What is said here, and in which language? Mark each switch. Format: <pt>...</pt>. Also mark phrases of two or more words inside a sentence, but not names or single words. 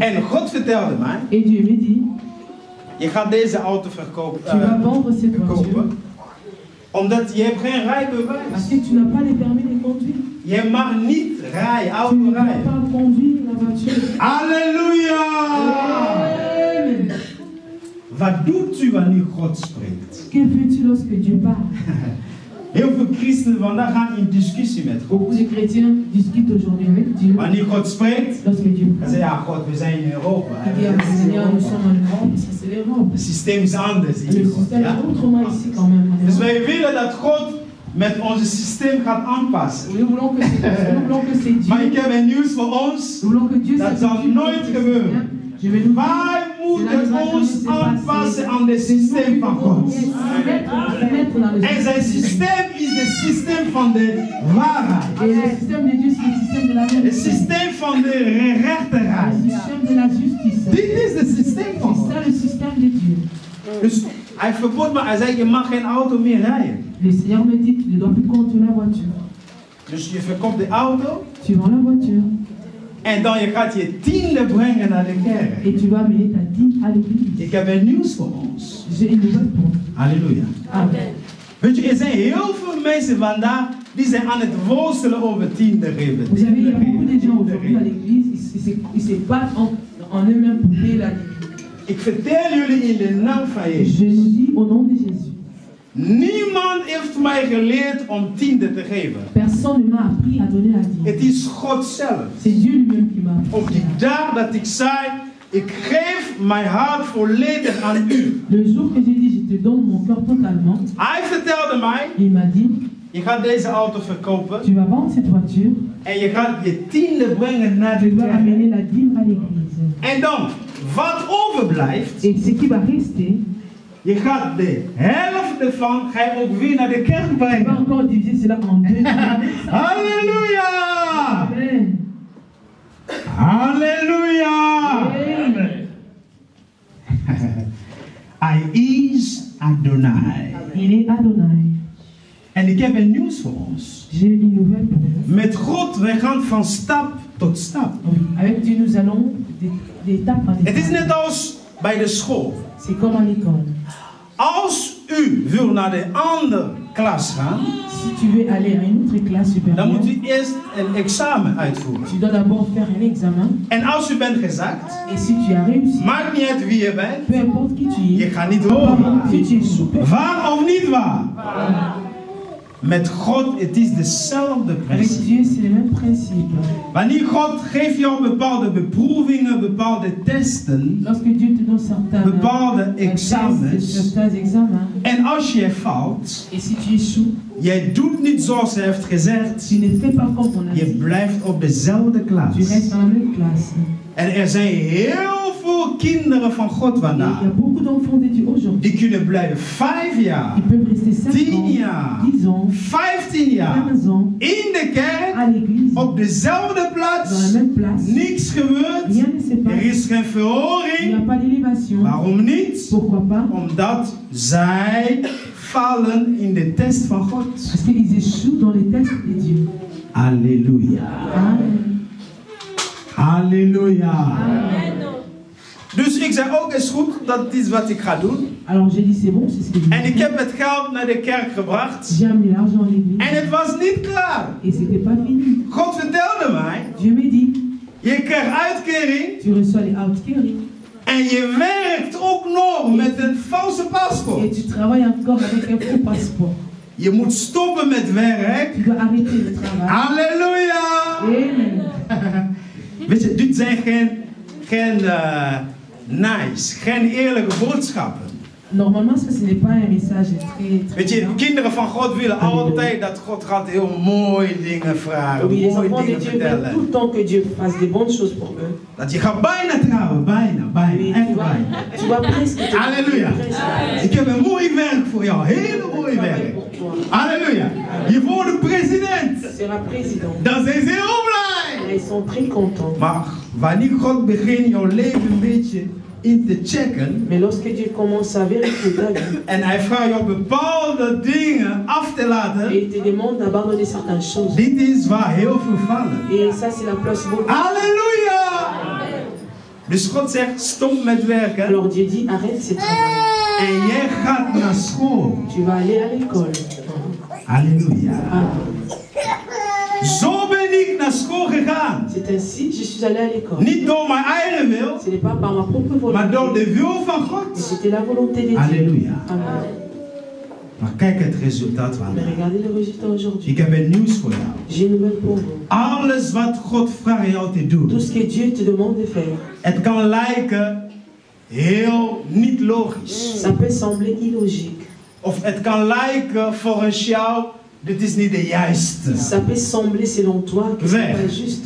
<nl>En God vertelde mij,</nl> <fr>Et Dieu me dit,</fr> <nl>je gaat deze auto</nl> <fr>tu vas vendre cette voiture</fr> <nl>verkopen. Omdat je hebt geen</nl> <fr>parce</fr> <nl>rijbewijs.</nl> <fr>que tu n'as pas les permis de conduire.</fr> <nl>Je mag niet rijden,</nl> <fr>Tu</fr> <nl>auto</nl> <fr>ne vas</fr> <nl>rijden.</nl> <fr>pas conduire la voiture.</fr> <nl>Halleluja! Amen. Wat doet u wanneer God spreekt?</nl> <fr>Que fais-tu lorsque Dieu parle?</fr> <nl>Heel veel christenen vandaag gaan in discussie met God.</nl> <fr>Beaucoup de chrétiens discutent aujourd'hui avec Dieu.</fr> <nl>Wanneer God spreekt,</nl> <fr>Lorsque Dieu</fr> <nl>dan</nl> <fr>parle,</fr> <nl>zeggen ja, God, we zijn in Europa.</nl> <fr>il dit, ah, Seigneur, nous sommes en Europe, ça c'est l'Europe.</fr> <nl>Het systeem is anders</nl> <fr>Le</fr> <nl>hier. God,</nl> <fr>système</fr> <nl>ja?</nl> <fr>est autrement ici quand même. en</fr> <nl>Dus</nl> <fr>Europe.</fr> <nl>wij willen dat God met ons systeem gaat aanpassen.</nl> <fr>Nous voulons que c'est Dieu.</fr> <nl>Maar ik heb een nieuws voor ons.</nl> <fr>Nous voulons que Dieu</fr> <nl>Dat zal</nl> <fr>s'habitue</fr> <nl>nooit</nl> <fr>dans notre</fr> <nl>gebeuren.</nl> <fr>système. Je vais nous</fr> <nl>Wij moeten ons aanpassen aan het systeem van God. En zijn systeem is het systeem van de waarheid.</nl> <fr>Et le système de Dieu, c'est le système de la</fr> <nl>Het</nl> <fr>vérité.</fr> <nl>systeem van de</nl> <fr>Le</fr> <nl>rechterheid.</nl> <fr>système de la justice.</fr> <nl>Dit is het systeem van</nl> <fr>C'est</fr> <nl>God.</nl> <fr>ça le système de Dieu.</fr> <nl>Dus hij verbod me, hij zei je mag geen auto meer rijden.</nl> <fr>Le Seigneur me dit, tu ne dois plus conduire la voiture.</fr> <nl>Dus je verkoopt de auto</nl> <fr>Tu vends la voiture</fr> <nl>en dan je gaat je tiende brengen naar de kerk.</nl> <fr>et tu vas amener ta dîme à l'église.</fr> <nl>Ik heb een nieuws voor ons.</nl> <fr>J'ai une nouvelle pour toi.</fr> <nl>Halleluja. Amen. Weet je, er zijn heel veel mensen vandaag die zijn aan het worstelen over tiende geven.</nl> <fr>Vous savez, il y a beaucoup de gens</fr> <nl>Tiende</nl> <fr>aujourd'hui à</fr> <nl>geven.</nl> <fr>l'église, ils se battent en eux-mêmes pour payer la dîme.</fr> <nl>Ik vertel jullie in de naam van</nl> <fr>Je</fr> <nl>Jezus.</nl> <fr>nous dis au nom de Jésus.</fr> <nl>Niemand heeft mij geleerd om tiende te geven.</nl> <fr>Personne ne m'a appris à donner la dîme.</fr> <nl>Het is God zelf.</nl> <fr>C'est Dieu lui-même qui m'a appris.</fr> <nl>Op die dag dat ik zei, ik geef mijn hart volledig aan u.</nl> <fr>Le jour que j'ai dit, je te donne mon cœur totalement,</fr> <nl>Hij vertelde mij,</nl> <fr>il m'a dit,</fr> <nl>je gaat deze auto verkopen</nl> <fr>tu vas vendre cette voiture,</fr> <nl>en je gaat je tiende brengen naar</nl> <fr>tu</fr> <nl>de</nl> <fr>dois</fr> <nl>kerk.</nl> <fr>amener la dîme à l'église.</fr> <nl>En dan, wat overblijft,</nl> <fr>Et ce qui va rester,</fr> <nl>Je gaat de helft ervan ga je ook weer naar de kerk</nl> <fr>Tu vas</fr> <nl>brengen.</nl> <fr>encore diviser cela en deux.</fr> <nl>Halleluja! Amen. Halleluja! Amen. Hij is Adonai.</nl> <fr>Il est Adonai.</fr> <nl>En ik heb een nieuws voor ons.</nl> <fr>J'ai une nouvelle pour vous.</fr> <nl>Met God, wij gaan van stap tot stap.</nl> <fr>Avec Dieu, nous allons d'étape en</fr> <nl>Het is</nl> <fr>étape.</fr> <nl>net als bij de school.</nl> <fr>C'est comme en école.</fr> <nl>Als u wil naar de andere klas gaan,</nl> <fr>Si tu veux aller à une autre classe</fr> <nl>dan moet</nl> <fr>supérieure,</fr> <nl>u eerst een examen uitvoeren.</nl> <fr>tu dois d'abord faire un examen.</fr> <nl>En als u bent gezakt,</nl> <fr>Et si tu as réussi,</fr> <nl>maakt niet uit wie je bent,</nl> <fr>peu importe qui tu</fr> <nl>je</nl> <fr>es,</fr> <nl>gaat niet horen.</nl> <fr>si tu es souple,</fr> <nl>Waar of niet waar? Met God, het is dezelfde</nl> <fr>avec</fr> <nl>principe.</nl> <fr>Dieu, c'est le même principe.</fr> <nl>Wanneer God geeft jou bepaalde beproevingen, bepaalde testen,</nl> <fr>Lorsque Dieu te donne certains</fr> <nl>bepaalde</nl> <fr>tests,</fr> <nl>examens,</nl> <fr>certains examens,</fr> <nl>en als je faalt,</nl> <fr>et si tu échoues,</fr> <nl>jij doet niet zoals hij heeft gezegd,</nl> <fr>tu ne fais pas comme on a</fr> <nl>je</nl> <fr>dit,</fr> <nl>blijft op dezelfde</nl> <fr>tu restes</fr> <nl>klas.</nl> <fr>dans la même classe.</fr> <nl>En er zijn heel veel kinderen van God</nl> <fr>Et il y</fr> <nl>vandaag,</nl> <fr>a beaucoup d'enfants de Dieu aujourd'hui.</fr> <nl>die kunnen blijven 5 jaar,</nl> <fr>Ils peuvent rester 5</fr> <nl>10</nl> <fr>ans,</fr> <nl>jaar,</nl> <fr>10 ans,</fr> <nl>15 jaar</nl> <fr>15 ans</fr> <nl>in de kerk,</nl> <fr>à l'église,</fr> <nl>op dezelfde</nl> <fr>dans la</fr> <nl>plaats,</nl> <fr>même place.</fr> <nl>niks gebeurt,</nl> <fr>Rien ne se</fr> <nl>er</nl> <fr>passe.</fr> <nl>is geen</nl> <fr>Il n'y a</fr> <nl>verhoring.</nl> <fr>pas d'élévation.</fr> <nl>Waarom niet?</nl> <fr>Pourquoi pas?</fr> <nl>Omdat zij vallen in de test van God.</nl> <fr>Parce qu'ils échouent dans les tests de Dieu.</fr> <nl>Halleluja. Amen. Halleluja. Amen. Dus ik zei ook, is goed, dat is wat ik ga doen.</nl> <fr>Alors j'ai dit c'est bon, c'est ce que je</fr> <nl>En ik</nl> <fr>dis.</fr> <nl>heb het geld naar de kerk gebracht.</nl> <fr>J'ai amené l'argent à l'église</fr> <nl>En het was niet klaar.</nl> <fr>et c'était pas fini.</fr> <nl>God vertelde mij,</nl> <fr>Dieu me dit,</fr> <nl>je krijgt uitkering</nl> <fr>tu reçois les outcarry</fr> <nl>en je werkt ook nog met een valse</nl> <fr>et</fr> <nl>paspoort.</nl> <fr>tu travailles encore avec un faux passeport.</fr> <nl>Je moet stoppen met werk.</nl> <fr>Tu dois arrêter le travail.</fr> <nl>Halleluja. Amen. Weet je, dit zijn geen nice, geen eerlijke boodschappen.</nl> <fr>Normalement, ce n'est pas un message très</fr> <nl>Weet je,</nl> <fr>bien.</fr> <nl>kinderen van God willen altijd dat God gaat heel mooie dingen vragen,</nl> <fr>Oui, les</fr> <nl>mooie</nl> <fr>enfants de</fr> <nl>dingen</nl> <fr>Dieu veulent tout</fr> <nl>vertellen.</nl> <fr>le temps que Dieu fasse des bonnes choses pour eux.</fr> <nl>Dat je gaat bijna trouwen, bijna,</nl> <fr>Oui,</fr> <nl>echt</nl> <fr>tu</fr> <nl>bijna.</nl> <fr>vas presque te</fr> <nl>Halleluja. Ik heb een mooi werk voor jou, hele mooi werk.</nl> <fr>pour toi.</fr> <nl>Halleluja. Je wordt de president.</nl> <fr>Tu seras président.</fr> <nl>Dan zijn ze heel blij.</nl> <fr>Et ils sont très contents.</fr> <nl>Maar wanneer God begint jouw leven een beetje in te checken,</nl> <fr>Mais lorsque Dieu commence à vérifier ta vie,</fr> <nl>en hij vraagt jou bepaalde dingen af te</nl> <fr>et</fr> <nl>laten,</nl> <fr>il te demande d'abandonner certaines choses.</fr> <nl>dit is waar heel veel vallen.</nl> <fr>Et ça, c'est la place beaucoup.</fr> <nl>Halleluja! Dus God zegt, stop met werken</nl> <fr>Alors Dieu dit, arrête ce travail.</fr> <nl>en jij gaat naar school.</nl> <fr>Tu vas aller à l'école.</fr> <nl>Halleluja. Amen. Zo ben ik naar school gegaan.</nl> <fr>C'est ainsi, je suis allé à l'école.</fr> <nl>Niet door mijn eigen wil,</nl> <fr>Ce n'est pas par ma propre</fr> <nl>maar door</nl> <fr>volonté,</fr> <nl>de wil van</nl> <fr>mais</fr> <nl>God.</nl> <fr>c'était la volonté de Dieu.</fr> <nl>Halleluja. Amen. Maar kijk het resultaat</nl> <fr>Mais</fr> <nl>vandaag.</nl> <fr>regardez le résultat aujourd'hui.</fr> <nl>Ik heb een nieuws voor jou.</nl> <fr>J'ai une nouvelle pour vous.</fr> <nl>Alles wat God vraagt jou te doen,</nl> <fr>Tout ce que Dieu te demande de faire,</fr> <nl>het kan lijken heel niet logisch.</nl> <fr>ça peut sembler illogique.</fr> <nl>Of het kan lijken volgens jou, dit is niet de juiste.</nl> <fr>Ça peut sembler selon toi que c'est pas juste.</fr>